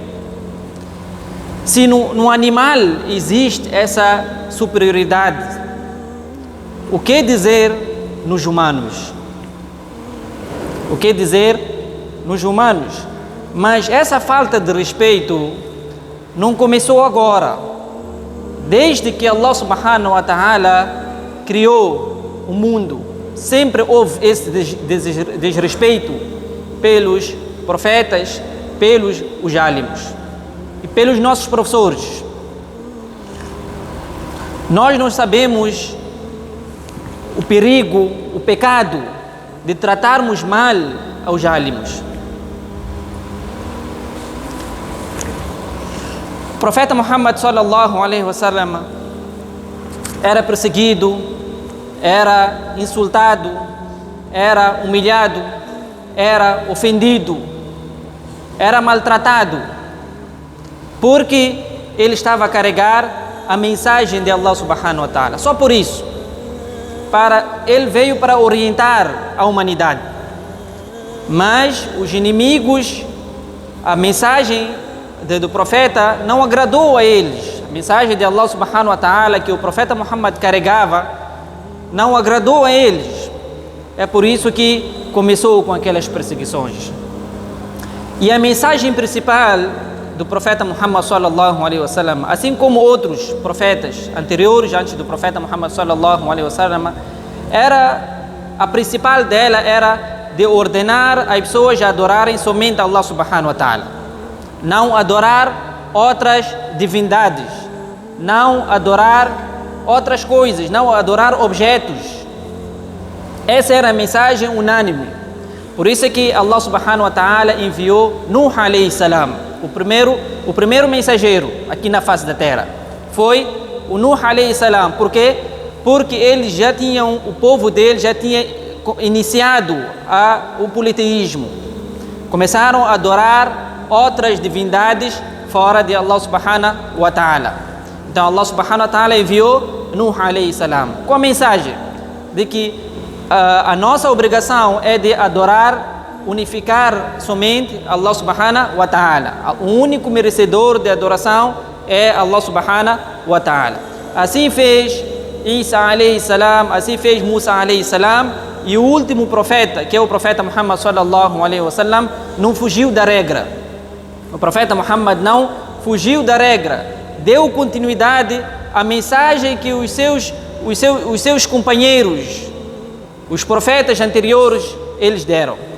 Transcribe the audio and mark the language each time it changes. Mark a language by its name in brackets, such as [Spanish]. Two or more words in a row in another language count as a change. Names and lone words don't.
[Portuguese] Se no animal existe essa superioridade, o que dizer nos humanos? Mas essa falta de respeito não começou agora. Desde que Allah [Arabic] سبحانه وتعالى [Portuguese] criou o mundo, sempre houve esse desrespeito pelos profetas, pelos os álimos e pelos nossos professores. Nós não sabemos o perigo, o pecado de tratarmos mal aos álimos. O profeta Muhammad [Arabic] صلى الله عليه وسلم [Portuguese] era perseguido, era insultado, era humilhado, era ofendido, era maltratado, porque ele estava a carregar a mensagem de Allah [Arabic] سبحانه وتعالى. [Portuguese] Só por isso, ele veio para orientar a humanidade. Mas os inimigos, a mensagem do profeta não agradou a eles. A mensagem de Allah [Arabic] سبحانه وتعالى [Portuguese] que o profeta Muhammad carregava não agradou a eles. É por isso que começou com aquelas perseguições. E a mensagem principal do profeta Muhammad [Arabic] صلى الله عليه وسلم, [Portuguese] assim como outros profetas anteriores antes do profeta Muhammad [Arabic] صلى الله عليه وسلم, [Portuguese] a principal dela era de ordenar as pessoas a adorarem somente Allah [Arabic] سبحانه وتعالى, [Portuguese] não adorar outras divindades, não adorar outras coisas, não adorar objetos. Essa era a mensagem unânime. Por isso é que Allah [Arabic] سبحانه وتعالى [Portuguese] enviou Nuh [Arabic] عليه السلام, [Portuguese] o primeiro mensageiro aqui na face da terra. Foi o Nuh [Arabic] عليه السلام. [Portuguese] Por quê? Porque eles já tinham, o povo dele já tinha iniciado o politeísmo. Começaram a adorar outras divindades fora de Allah [Arabic] سبحانه وتعالى. [Portuguese] Então Allah [Arabic] سبحانه وتعالى [Portuguese] enviou Nuh [Arabic] عليه السلام [Portuguese] com a mensagem de que a nossa obrigação é de adorar, unificar somente Allah [Arabic] سبحانه وتعالى. [Portuguese] O único merecedor de adoração é Allah [Arabic] سبحانه وتعالى. [Portuguese] Assim fez Isa [Arabic] عليه السلام, [Portuguese] assim fez Musa [Arabic] عليه السلام, [Portuguese] e o último profeta, que é o profeta Muhammad [Arabic] صلى الله عليه وسلم, [Portuguese] não fugiu da regra. O profeta Muhammad não fugiu da regra, deu continuidade à mensagem que os seus companheiros, os profetas anteriores, eles deram.